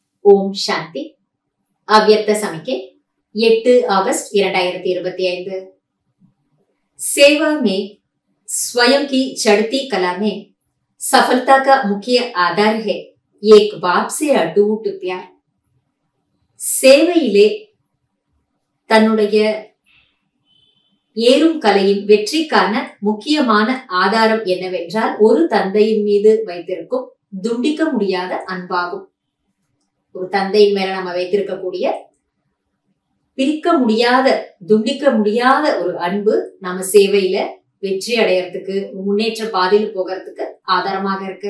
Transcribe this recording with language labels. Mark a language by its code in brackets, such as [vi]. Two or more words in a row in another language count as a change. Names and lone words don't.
[ta] ஓம் சாந்தி. அவ்யக்த சமிக்கை 8 अगस्त 2025। [hi] सेवा में स्वयं की चढ़ती कला में सफलता का मुख्य आधार है एक बाप से अटूट प्यार। [ta] சேவையிலே தன்னுடைய ஏறும் கலையின் வெற்றிக்கான முக்கியமான ஆதாரம் என்னவென்றால் ஒரு தந்தையின் மீது வைத்திருக்கும் துண்டிக்க முடியாத அன்பாகும். ஒரு தந்தையின் மேல நம்ம வைத்திருக்கக்கூடிய பிரிக்க முடியாத துண்டிக்க முடியாத ஒரு அன்பு நம்ம சேவையில வெற்றி அடையறதுக்கு முன்னேற்ற பாதையில் போகிறதுக்கு ஆதாரமாக இருக்கு.